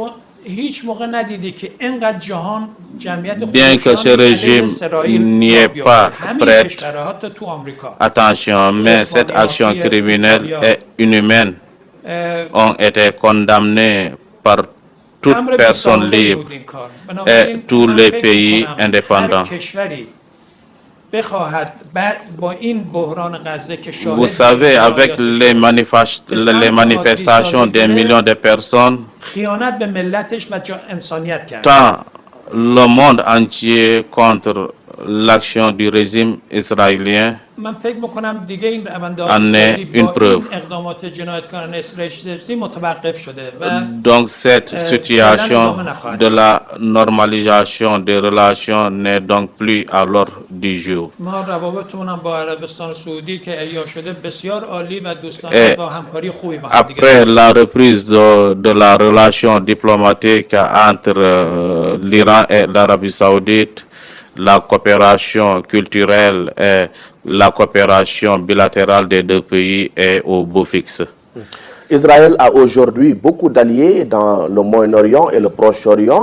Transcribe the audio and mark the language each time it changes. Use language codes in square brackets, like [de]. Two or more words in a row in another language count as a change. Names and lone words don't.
[fr] Bien que ce régime n'y ait pas prête attention, mais cette action criminelle et inhumaine ont été condamnées par toute personne libre et tous les pays indépendants. [fa] بخواهد با این بحران غزه که شاهد [fr] Vous savez, avec les [fa] سمت [fr] manifestations [fa] عادی [fr] des [fa] سازی [fr] millions de personnes, [fa] خیانت به ملتش و انسانیت کرد. [fr] tant le monde entier contre l'action du régime israélien [fa] من فکر میکنم دیگه این روند [fr] en [fa] آتش‌سازی [fr] est une [fa] با این [fr] preuve. [fa] اقدامات جنایتکارانه اسرائیلی متوقف شده و [fr] Donc cette situation de la normalisation des relations n'est donc plus à l'ordre du jour. [fa] ما روابطمون هم با عربستان سعودی که احیا شده بسیار عالی و دوستانه با همکاری خوبی با هم دیگه [fr] Après la reprise de la relation diplomatique entre l'Iran et l'Arabie saoudite, la coopération culturelle et la coopération bilatérale des deux pays est au beau fixe. Israël a aujourd'hui beaucoup d'alliés dans le Moyen-Orient et le Proche-Orient.